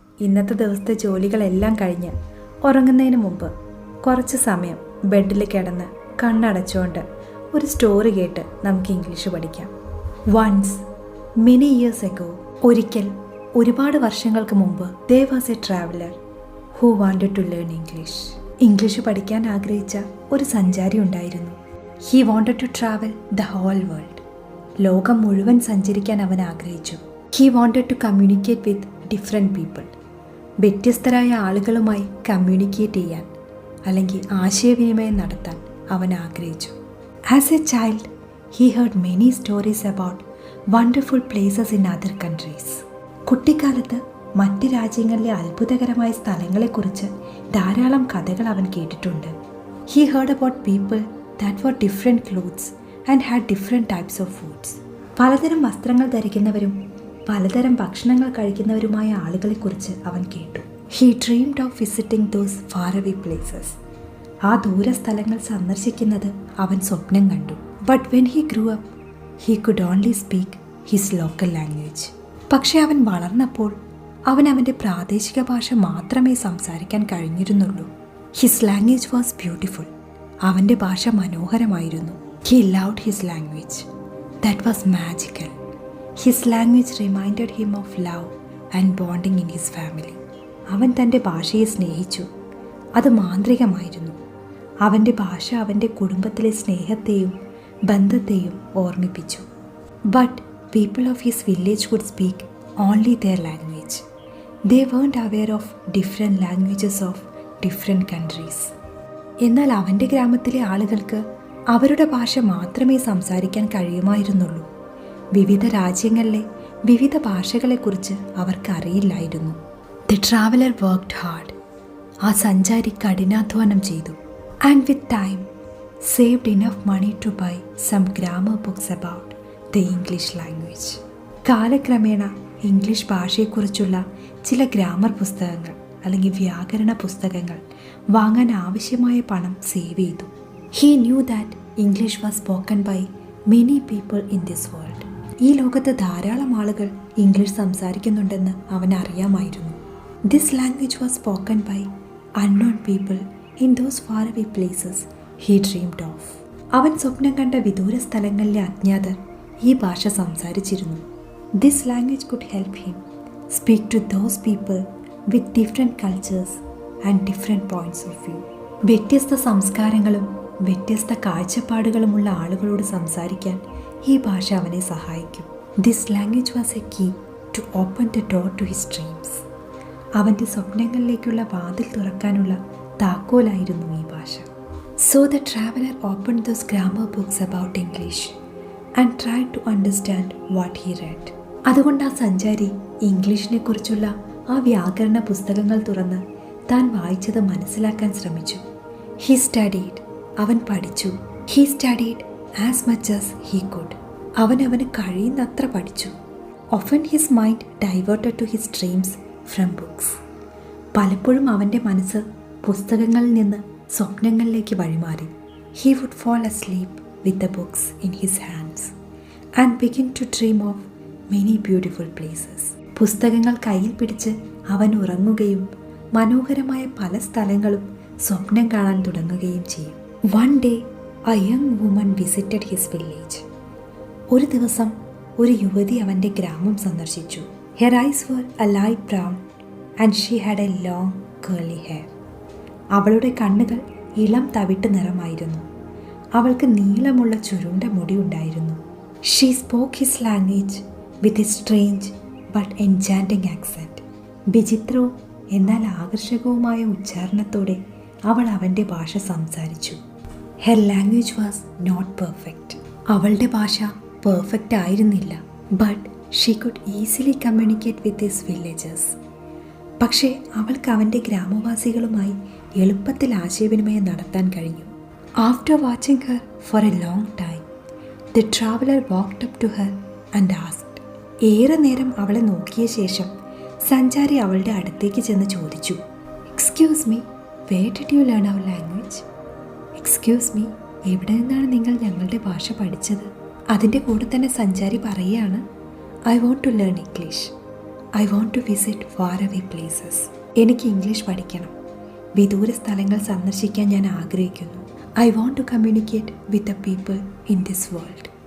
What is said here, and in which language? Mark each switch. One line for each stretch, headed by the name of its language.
Malayalam: ഇന്നത്തെ ദിവസത്തെ ജോലികളെല്ലാം കഴിഞ്ഞ് ഉറങ്ങുന്നതിന് മുമ്പ് കുറച്ച് സമയം ബെഡിൽ കിടന്ന് കണ്ണടച്ചുകൊണ്ട് ഒരു സ്റ്റോറി കേട്ട് നമുക്ക് ഇംഗ്ലീഷ് പഠിക്കാം.
English: once many years ago,
Malayalam: ഒരിക്കൽ ഒരുപാട് വർഷങ്ങൾക്ക് മുമ്പ്
English: there was a traveler who wanted to learn English.
Malayalam: English പഠിക്കാൻ ആഗ്രഹിച്ച ഒരു സഞ്ചാരി ഉണ്ടായിരുന്നു.
English: He wanted to travel the whole world.
Malayalam: ലോകം മുഴുവൻ സഞ്ചരിക്കാൻ അവൻ ആഗ്രഹിച്ചു.
English: He wanted to communicate with different people.
Malayalam: വ്യത്യസ്തരായ ആളുകളുമായി കമ്മ്യൂണിക്കേറ്റ് ചെയ്യാൻ അല്ലെങ്കിൽ ആശയവിനിമയം നടത്താൻ അവൻ ആഗ്രഹിച്ചു.
English: As a child, he heard many stories about wonderful places in other countries.
Malayalam: കുട്ടിക്കാലത്ത് മറ്റ് രാജ്യങ്ങളിലെ അത്ഭുതകരമായ സ്ഥലങ്ങളെക്കുറിച്ച് ധാരാളം കഥകൾ അവൻ കേട്ടിട്ടുണ്ട്.
English: He heard about people that wore different clothes and had different types of foods.
Malayalam: പലതരം വസ്ത്രങ്ങൾ ധരിക്കുന്നവരും പലതരം ഭക്ഷണങ്ങൾ കഴിക്കുന്നവരുമായ ആളുകളെക്കുറിച്ച് അവൻ കേട്ടു.
English: He dreamed of visiting those faraway places.
Malayalam: ആ ദൂര സ്ഥലങ്ങൾ സന്ദർശിക്കുന്നത് അവൻ സ്വപ്നം കണ്ടു.
English: But when he grew up, he could only speak his local language.
Malayalam: പക്ഷെ അവൻ വളർന്നപ്പോൾ അവൻ അവൻ്റെ പ്രാദേശിക ഭാഷ മാത്രമേ സംസാരിക്കാൻ കഴിഞ്ഞിരുന്നുള്ളൂ.
English: His language was beautiful.
Malayalam: അവൻ്റെ ഭാഷ മനോഹരമായിരുന്നു.
English: He loved his language. That was magical. His language reminded him of love and bonding in his family.
Malayalam: അവൻ തൻ്റെ ഭാഷയെ സ്നേഹിച്ചു. അത് മാന്ത്രികമായിരുന്നു. അവൻ്റെ ഭാഷ അവൻ്റെ കുടുംബത്തിലെ സ്നേഹത്തെയും ബന്ധത്തെയും ഓർമ്മിപ്പിച്ചു.
English: But people of his village could speak only their language. They weren't aware of different languages of different countries.
Malayalam: എന്നാൽ അവൻ്റെ ഗ്രാമത്തിലെ ആളുകൾക്ക് അവരുടെ ഭാഷ മാത്രമേ സംസാരിക്കാൻ കഴിയുമായിരുന്നുള്ളൂ. വിവിധ രാജ്യങ്ങളിലെ വിവിധ ഭാഷകളെക്കുറിച്ച് അവർക്ക് അറിയില്ലായിരുന്നു.
English: The traveler worked hard.
Malayalam: ആ സഞ്ചാരി കഠിനാധ്വാനം ചെയ്തു.
English: And with time saved enough money to buy some grammar books about the English language.
Malayalam: കാലക്രമേണ ഇംഗ്ലീഷ് ഭാഷയെക്കുറിച്ചുള്ള ചില ഗ്രാമർ പുസ്തകങ്ങൾ അല്ലെങ്കിൽ വ്യാകരണ പുസ്തകങ്ങൾ വാങ്ങാൻ ആവശ്യമായ പണം സേവ് ചെയ്തു.
English: He knew that English was spoken by many people in this world.
Malayalam: ഈ ലോകത്ത് ധാരാളം ആളുകൾ ഇംഗ്ലീഷ് സംസാരിക്കുന്നുണ്ടെന്ന് അവൻ അറിയാമായിരുന്നു.
English: This language was spoken by unknown people in those faraway places he dreamed of.
Malayalam: അവൻ സ്വപ്നം കണ്ട വിദൂര സ്ഥലങ്ങളിലെ അജ്ഞാതർ ഈ ഭാഷ സംസാരിച്ചിരുന്നു.
English: This language could help him speak to those people with different cultures and different points of view.
Malayalam: വ്യത്യസ്ത സംസ്കാരങ്ങളും വ്യത്യസ്ത കാഴ്ചപ്പാടുകളുമുള്ള ആളുകളോട് സംസാരിക്കാൻ ഈ ഭാഷ അവനെ സഹായിക്കും.
English: This language was a key to open the door to his dreams.
Malayalam: അവൻ്റെ സ്വപ്നങ്ങളിലേക്കുള്ള വാതിൽ തുറക്കാനുള്ള താക്കോലായിരുന്നു ഈ ഭാഷ.
English: So the traveler opened those grammar books about English and tried to understand what he read.
Malayalam: അതുകൊണ്ട് ആ സഞ്ചാരി ഇംഗ്ലീഷിനെ കുറിച്ചുള്ള ആ വ്യാകരണ പുസ്തകങ്ങൾ തുറന്ന് താൻ വായിച്ചത് മനസ്സിലാക്കാൻ ശ്രമിച്ചു.
English: He studied.
Malayalam: അവൻ പഠിച്ചു.
English: He studied as much as he could.
Malayalam: അവന് കഴിയുന്നത്ര പഠിച്ചു.
English: Often his mind diverted to his dreams from books.
Malayalam: പലപ്പോഴും അവൻ്റെ മനസ്സ് പുസ്തകങ്ങളിൽ നിന്ന് സ്വപ്നങ്ങളിലേക്ക് വഴിമാറി.
English: He would fall asleep with the books in his hands and begin to dream of many beautiful places.
Malayalam: പുസ്തകങ്ങൾ കയ്യിൽ പിടിച്ച് അവൻ ഉറങ്ങുകയും മനോഹരമായ പല സ്ഥലങ്ങളും സ്വപ്നം കാണാൻ തുടങ്ങുകയും ചെയ്യും.
English: One day, a young woman visited his village.
Malayalam: ഒരു ദിവസം ഒരു യുവതി അവൻ്റെ ഗ്രാമം സന്ദർശിച്ചു.
English: Her eyes were a light brown and she had a long curly hair.
Malayalam: അവളുടെ കണ്ണുകൾ ഇളം തവിട്ട് നിറമായിരുന്നു. അവൾക്ക് നീളമുള്ള ചുരുണ്ട മുടി ഉണ്ടായിരുന്നു.
English: She spoke his language with a strange but enchanting accent.
Malayalam: വിചിത്രവും എന്നാൽ ആകർഷകവുമായ ഉച്ചാരണത്തോടെ അവൾ അവൻ്റെ ഭാഷ സംസാരിച്ചു.
English: Her language was not perfect.
Malayalam: അവളുടെ ഭാഷ പെർഫെക്റ്റ് ആയിരുന്നില്ല.
English: But she could easily communicate with his villagers.
Malayalam: പക്ഷേ അവൾക്ക് അവൻ്റെ ഗ്രാമവാസികളുമായി എളുപ്പത്തിൽ ആശയവിനിമയം നടത്താൻ കഴിഞ്ഞു.
English: After watching her for a long time, the traveler walked up to her and asked.
Malayalam: ഏറെ നേരം അവളെ നോക്കിയ ശേഷം സഞ്ചാരി അവളുടെ അടുത്തേക്ക് ചെന്ന് ചോദിച്ചു.
English: Excuse me, where did you learn our language? Excuse me,
Malayalam: എവിടെ നിന്നാണ് നിങ്ങൾ ഞങ്ങളുടെ ഭാഷ പഠിച്ചത്? അതിൻ്റെ കൂടെ തന്നെ സഞ്ചാരി പറയുകയാണ്,
English: I want to learn English. I want to visit far away places.
Malayalam: എനിക്ക് ഇംഗ്ലീഷ് പഠിക്കണം. വിദൂര സ്ഥലങ്ങൾ സന്ദർശിക്കാൻ ഞാൻ ആഗ്രഹിക്കുന്നു.
English: I want to communicate with the people in this world.